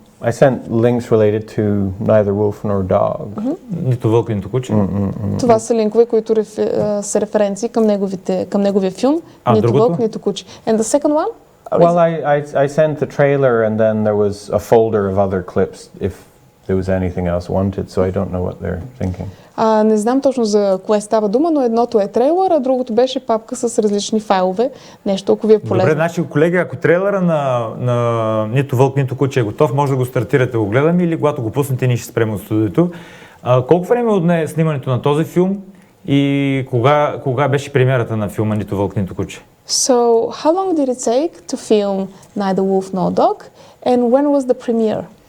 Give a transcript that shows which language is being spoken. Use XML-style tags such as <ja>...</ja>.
<en>I sent links related to Neither Wolf Nor Dog.</en> <bg>Нито вълк, нито куче. Това са линкове, които са референции към неговия филм, нито вълк, нито куче.</bg> <en>And the second one? Well, I sent the trailer, and then there was a folder of other clips if there was anything else wanted, so I don't know what they're thinking.</en> <bg>Не знам точно за кое става дума, но едното е трейлър, а другото беше папка с различни файлове. Нещо, ако ви е полезно. Добре, значи, колеги, ако трейлера на Нито вълк, нито куче е готов, може да го стартирате, го гледаме, или когато го пуснете, ние ще спрем от студиото. Колко време отне снимането на този филм и кога беше премиерата на филма Нито вълк, нито куче?</bg> <en>So, how long did it take to film Neither Wolf Nor Dog, and when was the premiere?</en>